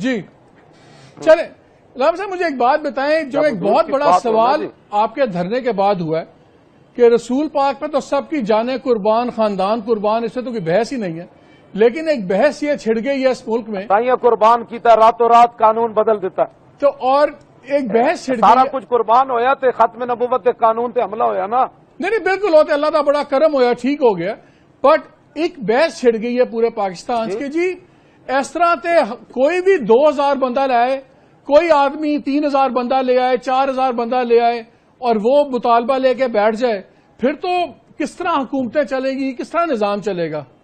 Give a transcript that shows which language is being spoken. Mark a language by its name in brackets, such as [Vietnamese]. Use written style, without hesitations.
[Urdu] جی چلیں علامہ صاحب مجھے ایک بات بتائیں، جو ایک بہت بڑا سوال آپ کے دھرنے کے بعد ہوا ہے کہ رسول پاک پہ تو سب کی جانیں قربان، خاندان قربان، اس سے تو کوئی بحث ہی نہیں ہے، لیکن ایک بحث یہ چھڑ گئی ہے اس ملک میں، [Punjabi] تائیاں قربان کیتا راتوں رات قانون بدل دیتا [Urdu] تو اور ایک بحث چھڑ گئی [Punjabi] سارا کچھ قربان ہویا تے ختم نبوت تے قانون تے حملہ ہویا نا۔ [Urdu] نہیں بالکل ہوتے، اللہ کا بڑا کرم ہویا، ٹھیک ہو گیا، بٹ ایک بحث چھڑ گئی ہے پورے پاکستان کے جی اس طرح تے کوئی بھی 2000 بندہ لے آئے، کوئی آدمی 3000 بندہ لے آئے، 4000 بندہ لے آئے اور وہ مطالبہ لے کے بیٹھ جائے، پھر تو کس طرح حکومتیں چلے گی، کس طرح نظام چلے گا؟